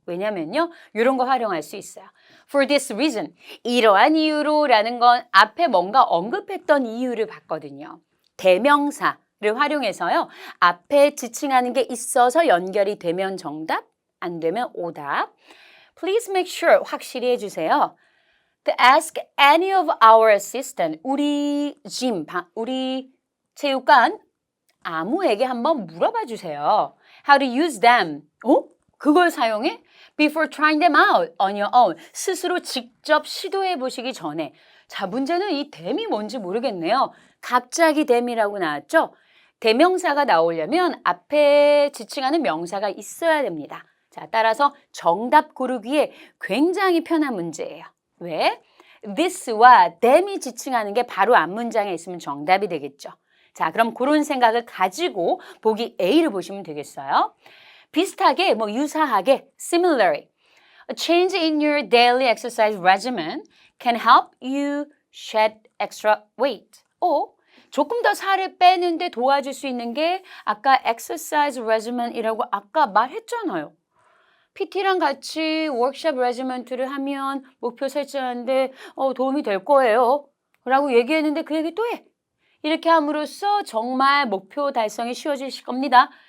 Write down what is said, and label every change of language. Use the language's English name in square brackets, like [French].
[Korean] 왜냐면요, 이런 거 활용할 수 있어요. [English] For this reason, [Korean] 이러한 이유로 라는 건 앞에 뭔가 언급했던 이유를 봤거든요. 대명사를 활용해서요. 앞에 지칭하는 게 있어서 연결이 되면 정답, 안 되면 오답. [English] Please make sure, [Korean] 확실히 해주세요. [English] To ask any of our assistant, [Korean] 우리 우리 체육관 아무에게 한번 물어봐 주세요. [English] How to use them. [Korean] 그걸 사용해? [English] Before trying them out on your own. [Korean] 스스로 직접 시도해 보시기 전에. 자, 문제는 이 them이 뭔지 모르겠네요. 갑자기 them이라고 나왔죠? 대명사가 나오려면 앞에 지칭하는 명사가 있어야 됩니다. 자, 따라서 정답 고르기에 굉장히 편한 문제예요. 왜? this와 them이 지칭하는 게 바로 앞 문장에 있으면 정답이 되겠죠. 자, 그럼 그런 생각을 가지고 보기 A를 보시면 되겠어요. 비슷하게, 유사하게, [English] similarly, a change in your daily exercise regimen can help you shed extra weight. [Korean] 조금 더 살을 빼는데 도와줄 수 있는 게 아까 exercise regimen이라고 아까 말했잖아요. PT랑 같이 워크숍 레지먼트를 하면 목표 설정하는데 도움이 될 거예요. 라고 얘기했는데 그 얘기 또 해. 이렇게 함으로써 정말 목표 달성이 쉬워질 겁니다.